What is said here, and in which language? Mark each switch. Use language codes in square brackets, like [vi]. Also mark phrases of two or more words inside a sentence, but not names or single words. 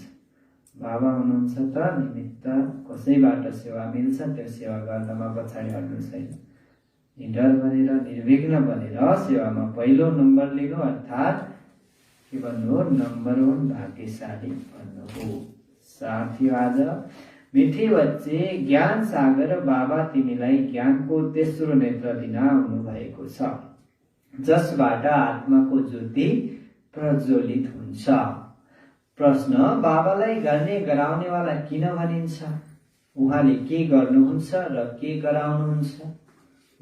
[ne] बाबा हुनुहुन्छ त निमित्त कसैबाट सेवा मिल्छ, त्यो सेवा गर्नमा पछाडि हट्नु छैन। निडर बनेर निर्विघ्न बनेर सेवामा पहिलो नम्बर लिनु अर्थात् के भन्नु हो? नम्बर 1 भाग्यशाली भन्नु हो। साथियों, आज [hi] मिठी बच्चे [ne] ज्ञान सागर बाबा तिमीलाई ज्ञानको तेस्रो नेत्र दिन आउनु भएको छ, जसबाट आत्माको ज्योति प्रज्वलित हुन्छ। प्रश्न, बाबालाई गर्ने गराउनेवाला किन भनिन्छ? उहाँले के गर्नुहुन्छ र के गराउनुहुन्छ?